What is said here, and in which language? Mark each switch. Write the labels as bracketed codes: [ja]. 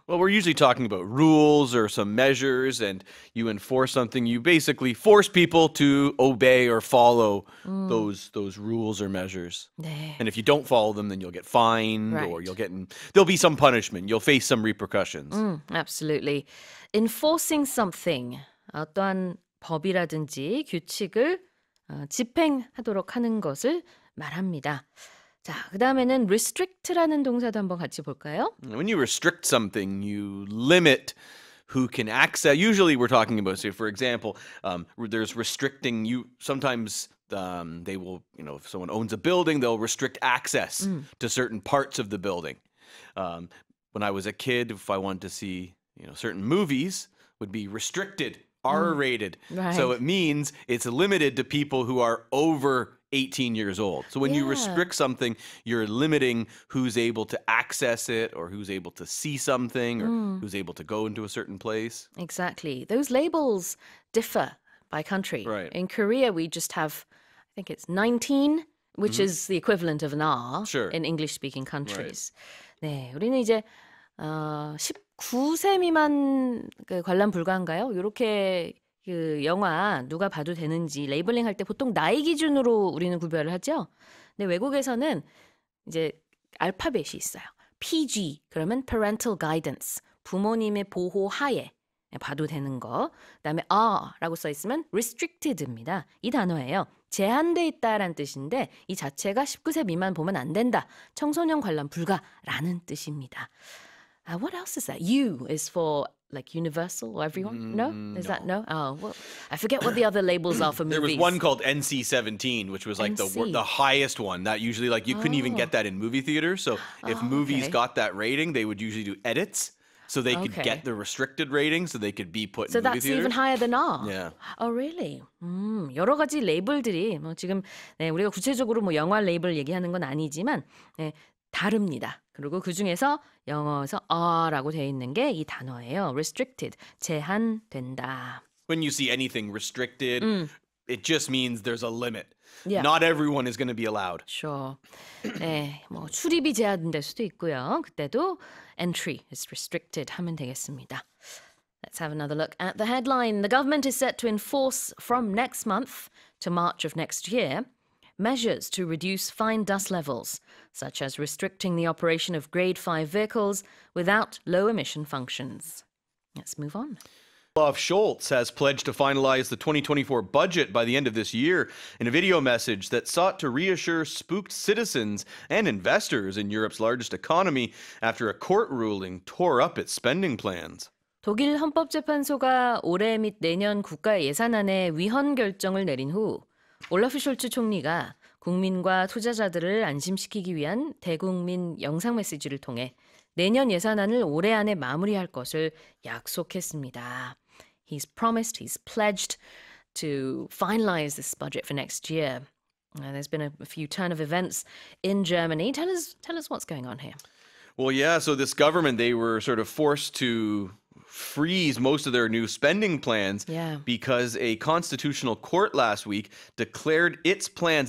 [en] Well, we're usually talking about rules or some measures, and you enforce something. You basically force people to obey or follow those rules or measures. [ko] 네. [en] And if you don't follow them, then you'll get fined Right. or there'll be some punishment. You'll face some repercussions. Absolutely. Enforcing something, [ko] 어떠한 법이라든지 규칙을 집행하도록 하는 것을 말합니다. 자, 그 다음에는 restrict라는 동사도 한번 같이 볼까요? [en] When you restrict something, you limit who can access. Usually we're talking about, say, for example, there's restricting you. Sometimes they will, if someone owns a building, they'll restrict access to certain parts of the building. When I was a kid, if I wanted to see, certain movies would be restricted, R-rated. Right. So it means it's limited to people who are over 18 years old. So when you restrict something, you're limiting who's able to access it or who's able to see something or who's able to go into a certain place. Exactly. Those labels differ by country. Right. In Korea, we just have, I think it's 19, which is the equivalent of an R Sure. in English-speaking countries. [ko] 네, 우리는 이제 19세 미만 관람 불가인가요? 이렇게 그 영화 누가 봐도 되는지 레이블링 할 때 보통 나이 기준으로 우리는 구별을 하죠. 근데 외국에서는 이제 알파벳이 있어요. PG 그러면 [en] parental guidance [ko] 부모님의 보호 하에 봐도 되는 거. 그다음에 R라고 써 있으면 restricted입니다. 이 단어예요. 제한돼 있다라는 뜻인데 이 자체가 19세 미만 보면 안 된다. 청소년 관람 불가라는 뜻입니다. [en] What else is that? U is for like universal or everyone? No? Is that no? Oh, well, I forget what the other labels are for movies. There was one called NC-17, which was like the highest one. That usually, like, you couldn't even get that in movie theaters. So if movies got that rating, they would usually do edits so they could get the restricted rating so they could be put in movie theaters. So that's even higher than R? Yeah. Oh, really? [ko] 여러 가지 레이블들이 지금 우리가 구체적으로 영화 레이블 얘기하는 건 아니지만 다릅니다. 그리고 그중에서 영어에서 R라고 되어 있는 게 이 단어예요. restricted, 제한된다. [en] When you see anything restricted, it just means there's a limit. Yeah. Not everyone is going to be allowed. Sure. [ko] 네, 출입이 제한될 수도 있고요. 그때도 [en] entry is restricted [ko] 하면 되겠습니다. [en] Let's have another look at the headline. The government is set to enforce from next month to March of next year measures to reduce fine dust levels, such as restricting the operation of grade 5 vehicles without low emission functions. Let's move on. Olaf Scholz has pledged to finalize the 2024 budget by the end of this year in a video message that sought to reassure spooked citizens and investors in Europe's largest economy after a court ruling tore up its spending plans. [ko] 독일 헌법재판소가 올해 및 내년 국가 예산안의 위헌 결정을 내린 후 올라프 숄츠 총리가 국민과 투자자들을 안심시키기 위한 대국민 영상 메시지를 통해 내년 예산안을 올해 안에 마무리할 것을 약속했습니다. [en] He's pledged to finalize this budget for next year. There's been a few turn of events in Germany. Tell us what's going on here. Well, yeah, so this government, they were sort of forced to freeze most of their new spending plans because a constitutional court last week declared its plans.